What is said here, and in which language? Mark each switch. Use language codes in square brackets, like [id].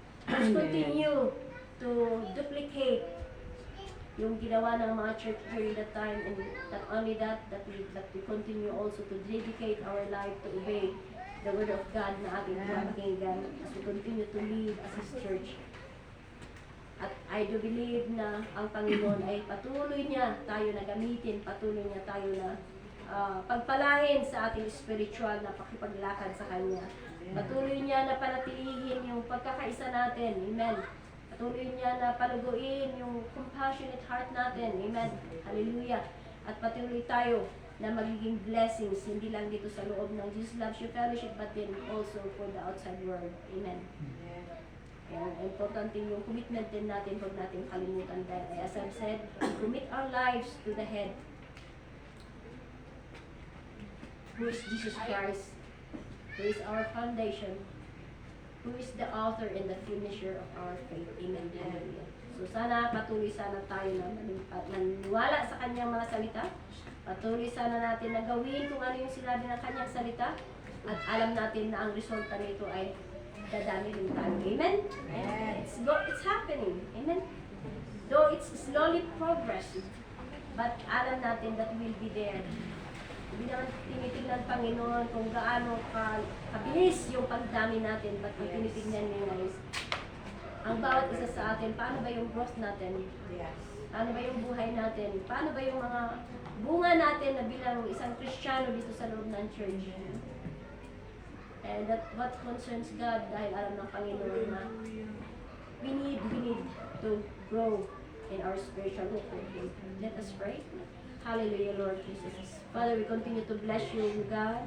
[en] Let's continue to duplicate yung ginawa ng mga church during that time, and not only that, that we continue also to dedicate our life to obey the Word of God [tl] na ating pinapakinggan [en] as we continue to live as His church. [tl] At [en] I do believe [tl] na ang Panginoon ay patuloy niya tayo na gamitin, patuloy niya tayo na pagpalain sa ating spiritual na pakipaglakad sa Kanya. Patuloy niya na panatilihin yung pagkakaisa natin. Amen. Patuloy niya na paluguin yung compassionate heart natin. Amen. Hallelujah. At patuloy tayo na magiging blessings, hindi lang dito sa loob ng Jesus Loves You Fellowship, [en] but then also for the outside world. [tl] Amen. [en] And important din yung commitment din natin, huwag natin kalimutan dahil as I've said, we commit our lives to the head, who is Jesus Christ, who is our foundation, who is the author and the finisher of our faith. Amen. Hallelujah. [tl] So sana patuloy sana tayo na maniwala sa kanyang mga salita. Patuloy sana natin na gawin kung ano yung sinabi ng kanyang salita. At alam natin na ang resulta nito ay dadami rin tayo. [en] Amen? It's happening. Amen? Though it's slowly progress, but [tl] alam natin [en] that we'll be there. [tl] Hindi naman tinitignan Panginoon kung gaano kabilis yung pagdami natin, [en] but ang [tl] tinitignan niya is ang bawat isa sa atin, paano ba yung growth natin? Paano ba yung buhay natin? Paano ba yung mga bunga natin na bilang isang Kristiyano dito sa loob ng church? [en] And that's what concerns God [tl] dahil alam ng Panginoon na [en] we need to grow in our spiritual walk with Him. Let us pray. Hallelujah, Lord Jesus. Father, we continue to bless you, God.